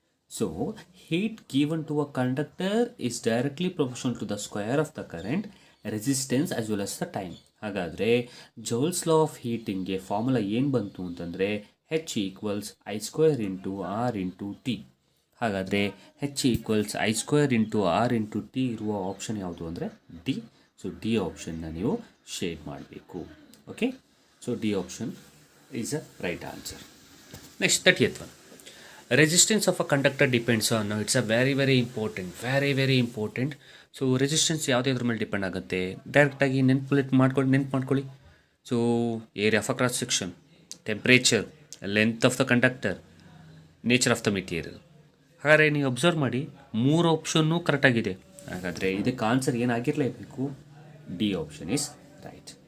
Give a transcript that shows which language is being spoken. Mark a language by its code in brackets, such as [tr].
[en] So heat given to a conductor is directly proportional to the square of the current, resistance as well as the time. [kn] ಹಾಗಾದರೆ joules law of ಹೀಟಿಂಗ್ಗೆ formula ಏನು ಬಂತು ಅಂತಂದರೆ H equals I square into R into T. ಹಾಗಾದರೆ H equals I square into R into T ಇರುವ option ಯಾವುದು ಅಂದರೆ D. So D ಆಪ್ಷನ್ನ ನೀವು shade ಮಾಡಬೇಕು. [en] Okay, so D option is a right answer. Next 30th one. Resistance of a conductor depends on, it's a very important. [kn] So resistance ಯಾವುದ್ರ ಮೇಲೆ depend ಆಗುತ್ತೆ, ಡೈರೆಕ್ಟಾಗಿ ನೆನ್ಪು ಮಾಡ್ಕೊಳ್ಳಿ. [en] So area of a cross section, temperature, length of the conductor, nature of the material. [kn] ಹಾಗಾದರೆ ನೀವು observe ಮಾಡಿ 3 option ಕರೆಕ್ಟಾಗಿದೆ. ಹಾಗಾದರೆ ಇದಕ್ಕೆ answer ಏನಾಗಿರಲೇಬೇಕು, [en] D option is right.